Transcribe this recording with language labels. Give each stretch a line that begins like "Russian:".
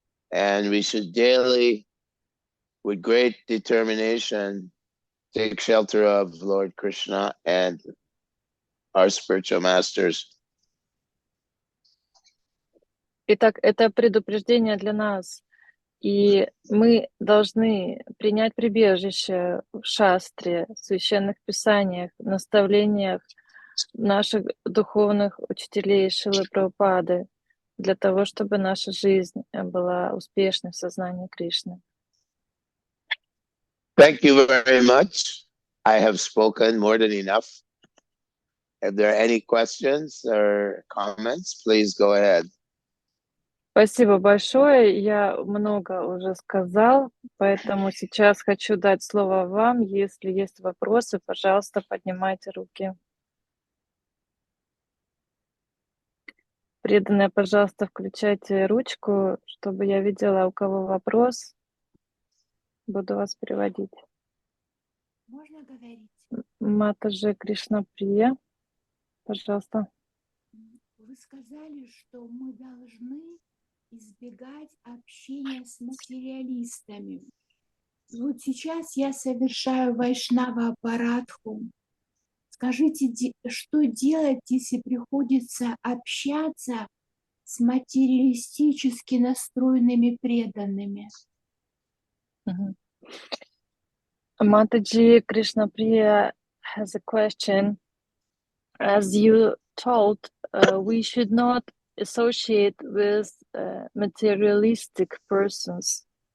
English: And we should daily, with great determination, take shelter of Lord Krishna and our spiritual masters.
Russian: Итак, это предупреждение для нас. И мы должны принять прибежище в шастре, в священных писаниях, наставлениях наших духовных учителей Шрилы Прабхупады, для того, чтобы наша жизнь была успешной в сознании Кришны.
English: Thank you very much. I have spoken more than enough. If there are any questions or comments, please go ahead.
Russian: Спасибо большое. Я много уже сказал, поэтому сейчас хочу дать слово вам. Если есть вопросы, пожалуйста, поднимайте руки. Преданные, пожалуйста, включайте ручку, чтобы я видела, у кого вопрос. Буду вас переводить. Можно говорить? Матаджи Кришна Прия, пожалуйста. Вы сказали, что мы должны избегать общения с материалистами. Вот сейчас я совершаю вайшнава-апаратху. Скажите, что делать, если приходится общаться с материалистически настроенными преданными?
English: Mataji Krishna Priya has a question. As you told, we should not associate with materialistic persons.